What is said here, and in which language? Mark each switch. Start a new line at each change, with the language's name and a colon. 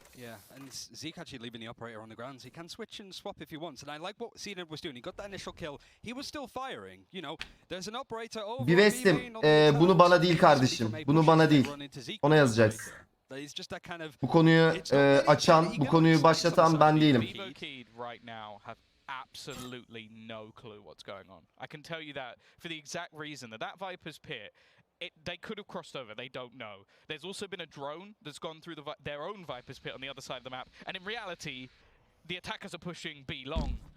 English: Yeah, and Zeke actually leaving the operator on the ground. He can switch and swap if he wants, and I like what Cned was doing. He got that initial kill. He was still firing. You know, there's an operator over.
Turkish: Bivestim, bunu bana değil kardeşim. Bunu bana değil. Ona yazacaksın. Bu konuyu açan, bu konuyu başlatan ben değilim.
English: Wtcn right now have absolutely no clue what's going on. I can tell you that for the exact reason that Viper's Pit, they could have crossed over. They don't know. There's also been a drone that's gone through their own Viper's Pit on the other side of the map, and in reality, the attackers are pushing B long.